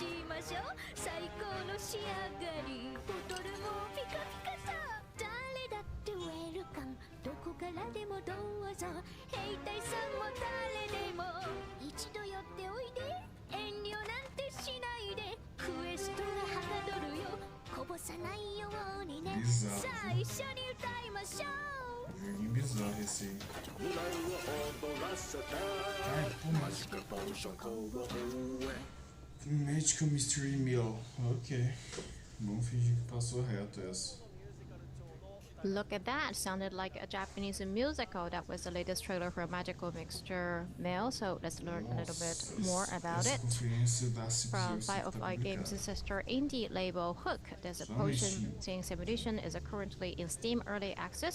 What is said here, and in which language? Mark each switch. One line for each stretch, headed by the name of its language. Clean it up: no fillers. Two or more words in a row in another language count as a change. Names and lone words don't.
Japanese: しましょう最高の仕上がりボトルもピカピカさ誰だってウェルカムどこからでもどうぞ兵隊さんも誰でも一度寄っておいで遠慮なんてしないでクエストがはかどるよこぼさないようにねさあ一緒に歌いましょう
Portuguese: Joguinho bizarro esse aí. Magical Mystery Meal. Ok. Vamos fingir que passou reto essa.
English: Look at that, sounded like a Japanese musical. That was the latest trailer for Magical Mixture Meal, so let's learn a little bit more about it. From 505 Games' sister indie label Hook, this potion simulation is currently in Steam Early Access.